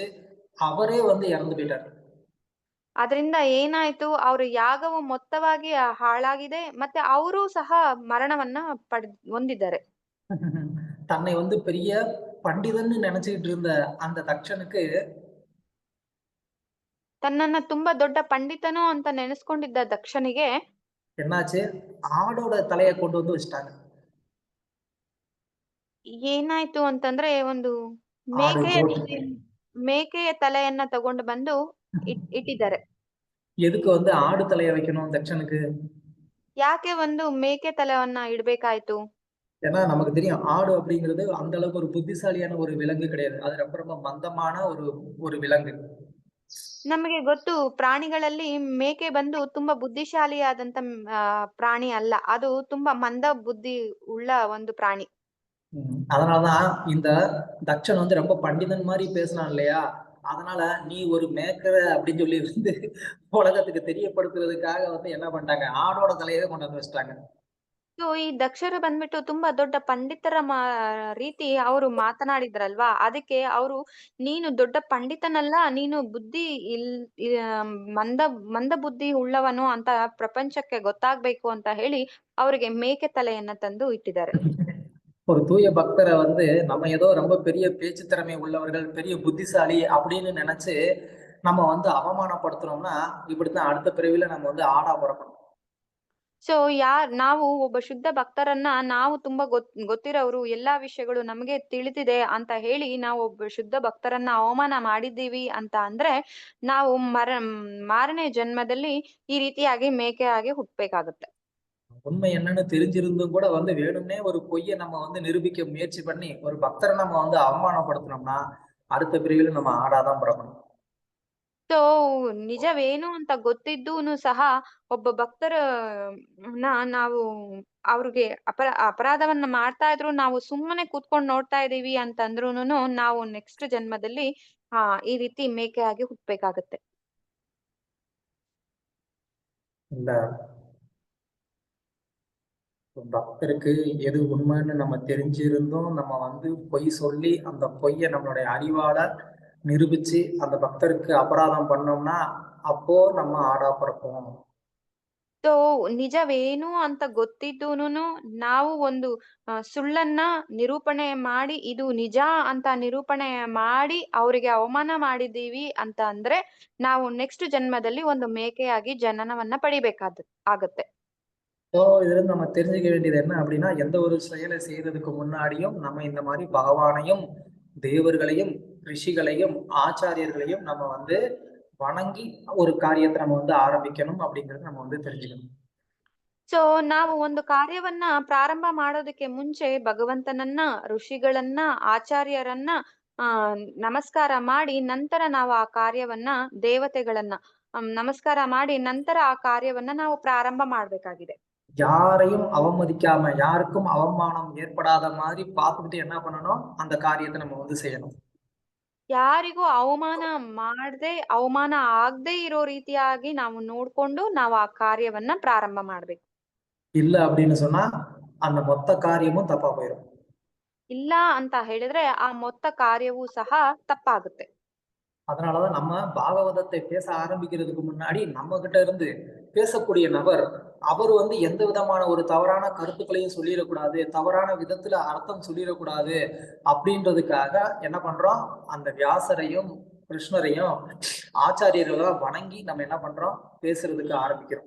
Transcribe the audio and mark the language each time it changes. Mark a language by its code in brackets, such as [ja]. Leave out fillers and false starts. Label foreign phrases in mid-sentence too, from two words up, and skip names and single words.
[ta] அவரே வந்து இறந்து போயிட்டாரு. [kn] ಅದರಿಂದ ಏನಾಯ್ತು, ಅವ್ರ ಯಾಗವು ಮೊತ್ತವಾಗಿ ಹಾಳಾಗಿದೆ, ಮತ್ತೆ ಅವರು ಸಹ ಮರಣವನ್ನ ಹೊಂದಿದ್ದಾರೆ. [ta] தன்னை வந்து பெரிய பண்டிதன்னு நினைச்சுக்கிட்டு இருந்த அந்த தக்ஷனுக்கு [kn] ತನ್ನನ್ನ ತುಂಬಾ ದೊಡ್ಡ ಪಂಡಿತನು ಅಂತ ನೆನೆಸ್ಕೊಂಡಿದ್ದ ದಕ್ಷನಿಗೆ [ta] என்னாச்சு, ஆடோட தலையை கொண்டு வந்து வச்சுட்டாங்க. [kn] ಏನಾಯ್ತು ಅಂತಂದ್ರೆ ಒಂದು ಮೇಕೆಯ ತಲೆಯನ್ನ ತಗೊಂಡು ಬಂದು ಇಟ್ಟಿದ್ದಾರೆ. [ta] எதுக்கு வந்து ஆடு தலையை வைக்கணும் தக்ஷனுக்கு? [kn] ಯಾಕೆ ಒಂದು ಮೇಕೆ ತಲೆಯನ್ನ ಇಡ್ಬೇಕಾಯ್ತು? [ta] ஏன்னா நமக்கு தெரியும், ஆடு அப்படிங்கிறது அந்த அளவுக்கு ஒரு புத்திசாலியான ஒரு விலங்கு கிடையாது. அது ரொம்ப ரொம்ப மந்தமான ஒரு விலங்கு. [kn] ನಮಗೆ ಗೊತ್ತು, ಪ್ರಾಣಿಗಳಲ್ಲಿ ಮೇಕೆ ಬಂದು ತುಂಬಾ ಬುದ್ಧಿಶಾಲಿಯಾದಂತ ಪ್ರಾಣಿ ಅಲ್ಲ, ಅದು ತುಂಬಾ ಮಂದ ಬುದ್ಧಿ ಉಳ್ಳ ಒಂದು ಪ್ರಾಣಿ. [ta] அதனாலதான் இந்த தக்ஷன் வந்து ரொம்ப பண்டிதன் மாதிரி பேசினான் இல்லையா, அதனால நீ ஒரு மேக்கர அப்படின்னு சொல்லி வந்து உலகத்துக்கு தெரியப்படுத்துறதுக்காக வந்து என்ன பண்ணிட்டாங்க, ஆடோட தலையவே கொண்டு வந்து வச்சுட்டாங்க. [kn] ಸೊ ಈ ದಕ್ಷರು ಬಂದ್ಬಿಟ್ಟು ತುಂಬಾ ದೊಡ್ಡ ಪಂಡಿತರ ರೀತಿ ಅವರು ಮಾತನಾಡಿದ್ರಲ್ವಾ, ಅದಕ್ಕೆ ಅವರು ನೀನು ದೊಡ್ಡ ಪಂಡಿತನಲ್ಲ, ನೀನು ಮಂದ ಬುದ್ಧಿ ಉಳ್ಳವನು ಅಂತ ಪ್ರಪಂಚಕ್ಕೆ ಗೊತ್ತಾಗ್ಬೇಕು ಅಂತ ಹೇಳಿ ಅವರಿಗೆ ಮೇಕೆ ತಲೆಯನ್ನ ತಂದು ಇಟ್ಟಿದ್ದಾರೆ. [ta] ஒரு தூய பக்தரை வந்து நம்ம ஏதோ ரொம்ப பெரிய பேச்சு திறமை உள்ளவர்கள், பெரிய புத்திசாலி அப்படின்னு நினைச்சு நம்ம வந்து அவமானப்படுத்துறோம்னா இப்படித்தான் அடுத்த பிறவில நம்ம வந்து ஆடா பிறக்கணும். [kn] ಸೊ ನಾವು ಒಬ್ಬ ಶುದ್ಧ ಭಕ್ತರನ್ನ ನಾವು ತುಂಬಾ ಗೊತ್ತಿರೋರು, ಎಲ್ಲಾ ವಿಷಯಗಳು ನಮಗೆ ತಿಳಿದಿದೆ ಅಂತ ಹೇಳಿ ನಾವು ಒಬ್ಬ ಶುದ್ಧ ಭಕ್ತರನ್ನ ಅವಮಾನ ಮಾಡಿದ್ದೀವಿ ಅಂತ ಅಂದ್ರೆ ನಾವು ಮಾರನೇ ಜನ್ಮದಲ್ಲಿ ಈ ರೀತಿಯಾಗಿ ಮೇಕೆಯಾಗಿ ಹುಟ್ಟಬೇಕಾಗುತ್ತೆ. [ta] உண்மை என்னன்னு தெரிஞ்சிருந்தும் கூட வந்து வேணும்னே ஒரு பொய்யை நம்ம வந்து நிரூபிக்க முயற்சி பண்ணி ஒரு பக்தரை நம்ம வந்து அவமானப்படுத்தினோம்னா அடுத்த பிரிவில் நம்ம ஆடாதான் பிறக்கணும். [kn] ಸೊ ನಿಜವೇನು ಅಂತ ಗೊತ್ತಿದ್ದೂನು ಸಹ ಒಬ್ಬ ಭಕ್ತರ ನಾವು ಅವ್ರಿಗೆ ಅಪರಾಧವನ್ನ ಮಾಡ್ತಾ ಇದ್ರು ನಾವು ಸುಮ್ಮನೆ ಕೂತ್ಕೊಂಡು ನೋಡ್ತಾ ಇದೀವಿ ಅಂತಂದ್ರೂನು ನಾವು ನೆಕ್ಸ್ಟ್ ಜನ್ಮದಲ್ಲಿ ಈ ರೀತಿ ಮೇಕೆಯಾಗಿ ಹುಟ್ಟಬೇಕಾಗತ್ತೆ. [ta] இல்ல பக்தருக்கு எது உண்மைன்னு நம்ம தெரிஞ்சிருந்தோம் நம்ம வந்து பொய் சொல்லி அந்த பொய்யை நம்மளுடைய அறிவால நிரூபிச்சு அந்த பக்தருக்கு அபராதம் பண்ணோம்னா அப்போ நம்ம ஆடா பிறப்போம். [kn] ಸೊ ನಿಜವೇನು ಅಂತ ಗೊತ್ತಿದ್ದೂನು ನಾವು ಒಂದು ಸುಳ್ಳನ್ನ ನಿರೂಪಣೆ ಮಾಡಿ ಇದು ನಿಜ ಅಂತ ನಿರೂಪಣೆ ಮಾಡಿ ಅವರಿಗೆ ಅವಮಾನ ಮಾಡಿದೀವಿ ಅಂತ ಅಂದ್ರೆ ನಾವು ನೆಕ್ಸ್ಟ್ ಜನ್ಮದಲ್ಲಿ ಒಂದು ಮೇಕೆಯಾಗಿ ಜನನವನ್ನ ಆಗತ್ತೆ. [ta] ஸோ இதுல நம்ம தெரிஞ்சுக்க வேண்டியது என்ன அப்படின்னா, எந்த ஒரு செயலை செய்யறதுக்கு முன்னாடியும் நம்ம இந்த மாதிரி பகவானையும் தேவர்களையும் ரிஷிகளையும் ஆச்சாரியர்களையும் நம்ம வந்து வணங்கி ஒரு காரியத்தை நம்ம வந்து ஆரம்பிக்கணும் அப்படிங்கறது நம்ம வந்து தெரிஞ்சுக்கணும். [kn] ಸೊ ನಾವು ಒಂದು ಕಾರ್ಯವನ್ನ ಪ್ರಾರಂಭ ಮಾಡೋದಕ್ಕೆ ಮುಂಚೆ ಭಗವಂತನನ್ನ, ಋಷಿಗಳನ್ನ, ಆಚಾರ್ಯರನ್ನ ನಮಸ್ಕಾರ ಮಾಡಿ ನಂತರ ನಾವು ಆ ಕಾರ್ಯವನ್ನ ದೇವತೆಗಳನ್ನ ನಮಸ್ಕಾರ ಮಾಡಿ ನಂತರ ಆ ಕಾರ್ಯವನ್ನ ನಾವು ಪ್ರಾರಂಭ ಮಾಡ್ಬೇಕಾಗಿದೆ. [ta] யாரையும் அவமதிக்காம யாருக்கும் அவமானம் ஏற்படாத மாதிரி பார்த்துக்கிட்டு என்ன பண்ணணும், அந்த காரியத்தை நம்ம வந்து செய்யணும். [kn] ಯಾರಿಗೂ ಅವಮಾನ ಅವಮಾನ ಆಗದೆ ಇರೋ ರೀತಿಯಾಗಿ ನಾವು ನೋಡ್ಕೊಂಡು ನಾವು ಆ ಕಾರ್ಯವನ್ನ ಪ್ರಾರಂಭ ಮಾಡ್ಬೇಕು. [ta] இல்ல அப்படின்னு சொன்னா அந்த மொத்த காரியமும் தப்பா போயிடும். [kn] ಇಲ್ಲ ಅಂತ ಹೇಳಿದ್ರೆ ಆ ಮೊತ್ತ ಕಾರ್ಯವೂ ಸಹ ತಪ್ಪಾಗುತ್ತೆ. [ta] அதனாலதான் நம்ம பாகவதத்தை பேச ஆரம்பிக்கிறதுக்கு முன்னாடி நம்ம கிட்ட இருந்து பேசக்கூடிய நபர் அவர் வந்து எந்த விதமான ஒரு தவறான கருத்துக்களையும் சொல்லிடக்கூடாது, தவறான விதத்துல அர்த்தம் சொல்லிடக்கூடாது அப்படின்றதுக்காக என்ன பண்றோம், அந்த வியாசரையும் கிருஷ்ணரையும் ஆச்சாரியர்களெல்லாம் வணங்கி நம்ம என்ன பண்றோம், பேசுறதுக்கு ஆரம்பிக்கிறோம்.